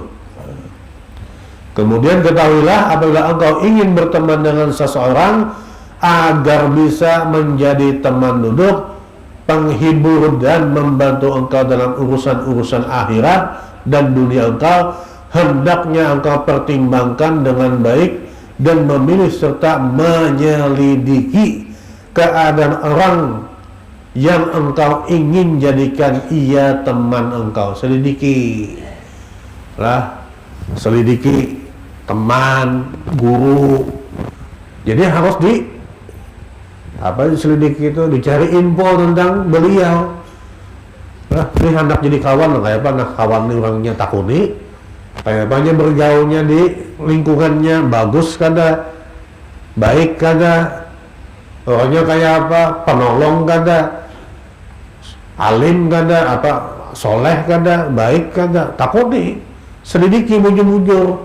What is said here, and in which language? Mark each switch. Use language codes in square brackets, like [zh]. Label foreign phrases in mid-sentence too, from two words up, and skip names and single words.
[id] Kemudian ketahuilah apabila engkau ingin berteman dengan seseorang agar bisa menjadi teman duduk, penghibur dan membantu engkau dalam urusan-urusan akhirat dan dunia engkau, hendaknya engkau pertimbangkan dengan baik dan memilih serta menyelidiki keadaan orang yang engkau ingin jadikan ia teman engkau. Selidiki lah, selidiki teman, guru. Jadi harus selidiki itu, dicari info tentang beliau. [bjn] Nah, ini hendak jadi kawan, kayak apa? Nah, kawan ini orangnya takuni, kayak apanya bergaulnya di lingkungannya, bagus kada, baik kada, orangnya kayak apa, penolong kada, alim kada, apa, soleh kada, baik kada, takuni, selidiki bujur-bujur.